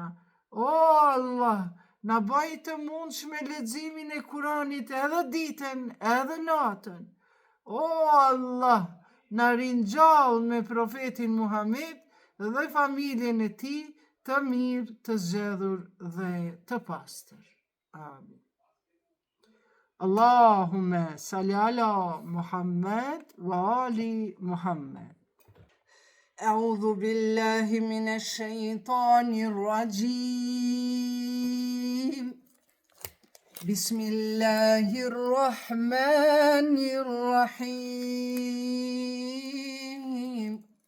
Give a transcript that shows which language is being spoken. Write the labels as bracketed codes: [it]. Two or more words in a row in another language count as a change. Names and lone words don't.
[sq] O Allah, na baj të mundshme leximin e Kuranit edhe ditën, edhe natën. O Allah, na ringjall me profetin Muhammed dhe familjen e tij të mirë, të zgjedhur dhe të pastër. Amin. [ar] اللهم صل على محمد وآل محمد. أعوذ بالله من الشيطان الرجيم. Bismillahirrahmanirrahim.